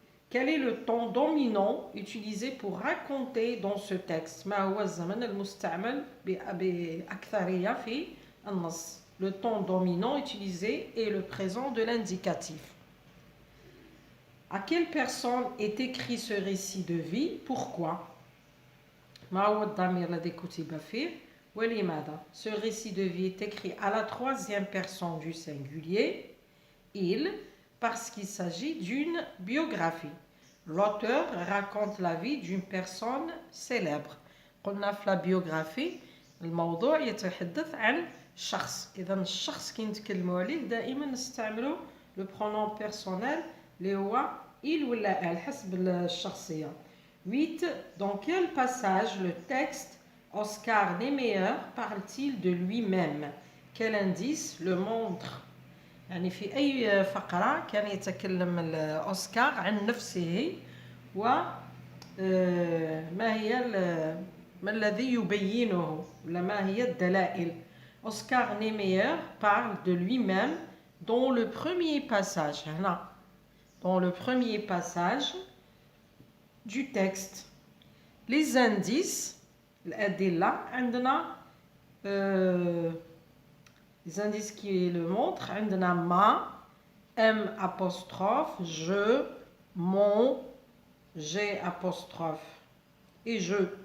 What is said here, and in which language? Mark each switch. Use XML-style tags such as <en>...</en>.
<fr>Quel est le ton dominant utilisé pour raconter dans ce texte؟</fr> <ar>ما هو الزمن المستعمل بأكثرية في النص؟</ar> <fr>Le ton dominant utilisé est le présent de l'indicatif. À quelle personne est écrit ce récit de vie? Pourquoi?</fr> <ar>ما هو الضمير الذي كتب فيه؟ ولماذا?</ar> <fr>Ce récit de vie est écrit à la troisième personne du singulier. Il, parce qu'il s'agit d'une biographie. L'auteur raconte la vie d'une personne célèbre.</fr> <ar>قلنا في la biographie الموضوع يتحدث عن شخص. إذا الشخص كي نتكلموا عليه دائما نستعملوا</ar> <fr>le pronom personnel</fr> <ar>اللي هو il ولا elle حسب الشخصية.</ar> <fr>8. Dans quel passage le texte Oscar Niemeyer parle-t-il de lui-même? Quel indice le montre?</fr> <ar>يعني في أي فقرة كان يتكلم أوسكار عن نفسه وما هي ما الذي يبينه ولا ما هي الدلائل؟</ar> <fr>Oscar Niemeyer parle de lui-même dans le premier passage هنا dans le premier passage du texte. Les indices</fr> <ar>الأدلة عندنا</ar> <fr>les indices qui le montrent</fr> <ar>عندنا</ar> <fr>ma, m apostrophe, je, mon, j'ai apostrophe et je.</fr>